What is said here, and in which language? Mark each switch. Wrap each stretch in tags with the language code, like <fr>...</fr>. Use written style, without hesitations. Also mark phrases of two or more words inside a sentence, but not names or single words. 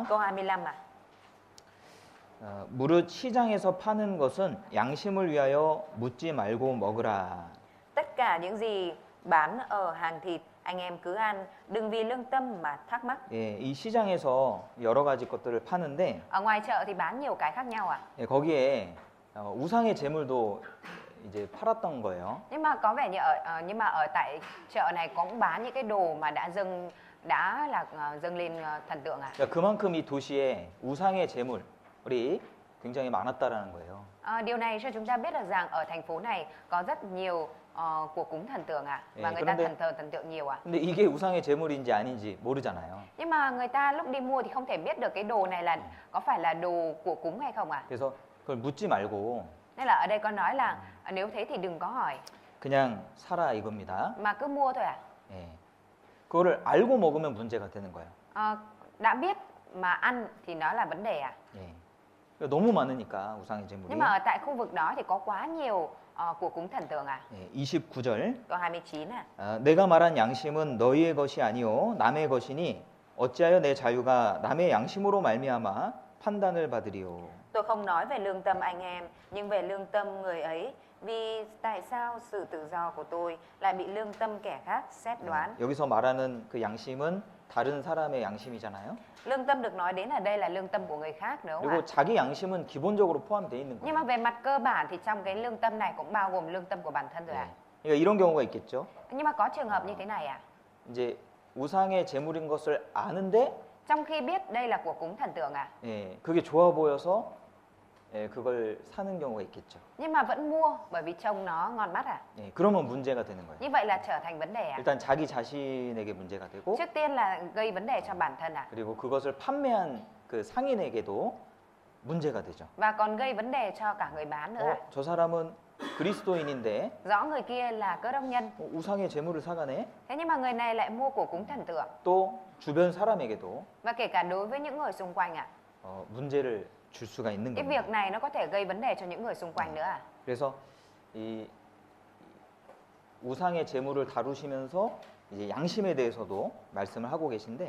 <vi>Câu 25 ạ.</vi> <ko>무릇 시장에서 파는 것은 양심을 위하여 묻지 말고 먹으라.</ko> <vi>Tất cả những gì bán ở hàng thịt anh em cứ ăn, đừng vì lương tâm mà thắc mắc.</vi> <ko>예, 이 시장에서 여러 가지 것들을 파는데</ko> <vi>Ở ngoài chợ thì bán nhiều cái khác nhau ạ.</vi> <ko>예, 거기에 우상의 제물도 이제 팔았던 거예요.</ko> <vi>Nhưng mà có vẻ như ở tại chợ này cũng bán những cái đồ mà đã dâng lên thần tượng ạ.</vi> <ko>그러니까 그만큼 이 도시에 우상의 제물이 굉장히 많았다라는 거예요.</ko> <vi>Điều này cho chúng ta biết được rằng ở thành phố này có rất nhiều của cúng thần tượng ạ. Và người ta thờ thần tượng nhiều ạ.</vi> <ko>근데 이게 우상의 제물인지 아닌지 모르잖아요.</ko> <vi>Nhưng mà người ta lúc đi mua thì không thể biết được cái đồ này là có phải là đồ của cúng hay không ạ.</vi> <ko>그래서 그걸 묻지 말고</ko> <vi>Nên là ở đây có nói là nếu thế thì đừng có hỏi</vi> <ko>그냥 사라 이겁니다.</ko> <vi>mà cứ mua thôi ạ.</vi> <ko>예. 그거를 알고 먹으면 문제가 되는 거예요.</ko> <vi>Đã biết mà ăn thì nó là vấn đề ạ.</vi> <ko>예. 너무 많으니까 우상의 제물이.</ko> <vi>Nhưng mà ở tại khu vực đó thì có quá nhiều của cúng thần tượng ạ.</vi> <ko>예, 29절.</ko> <vi>Câu 29 ạ.</vi> <ko>내가 말한 양심은 너희의 것이 아니요 남의 것이니 어찌하여 내 자유가 남의 양심으로 말미암아 판단을 받으리요.</ko> <vi>Tôi không nói về lương tâm anh em, nhưng về lương tâm người ấy. Vì tại sao sự tự do của tôi lại bị lương tâm kẻ khác xét đoán?</vi> <ko>여기서 말하는 그 양심은 다른 사람의 양심이잖아요.</ko> <vi>Lương tâm được nói đến ở đây là lương tâm của người khác đúng không</vi> <ko>그리고</ko> <vi>ạ?</vi> <ko>자기 양심은 기본적으로 포함되어 있는</ko> <vi>Nhưng</vi> <ko>거예요.</ko> <vi>mà về mặt cơ bản thì trong cái lương tâm này cũng bao gồm lương tâm của bản thân rồi</vi> <ko>예.</ko> <vi>ạ.</vi> <ko>그러니까 이런 경우가 있겠죠.</ko> <vi>Nhưng mà có trường hợp như thế này ạ.</vi> <ko>이제 우상의 제물인 것을 아는데</ko> <vi>Trong khi biết đây là của cúng thần tượng ạ.</vi> <ko>예, 그게 좋아 보여서 예, 그걸 사는 경우가 있겠죠.</ko> <vi>Nhưng mà vẫn mua bởi vì trông nó ngon mắt ạ.</vi> <ko>예, 그러면 문제가 되는 거예요.</ko> <vi>Như vậy là trở thành vấn đề ạ.</vi> <ko>일단 자기 자신에게 문제가 되고</ko> <vi>Trước tiên là gây vấn đề cho bản thân ạ.</vi> <ko>그리고 그것을 판매한 그 상인에게도 문제가 되죠.</ko> <vi>Và còn gây vấn đề cho cả người bán nữa ạ.</vi> <ko>저 사람은 그리스도인인데</ko> <vi>Rõ người kia là cơ đốc nhân.</vi> <ko>우상의 제물을 사가네.</ko> <vi>Thế nhưng mà người này lại mua của cúng thần tượng.</vi> <ko>또 주변 사람에게도</ko> <vi>Và kể cả đối với những người xung quanh ạ.</vi> <ko>문제를 줄 수가 있는</ko> <vi>Cái</vi> <ko>겁니다.</ko> <vi>việc này nó có thể gây vấn đề cho những người xung quanh nữa ạ.</vi> <ko>그래서 이 우상의 제물을 다루시면서 이제 양심에 대해서도 말씀을 하고 계신데</ko>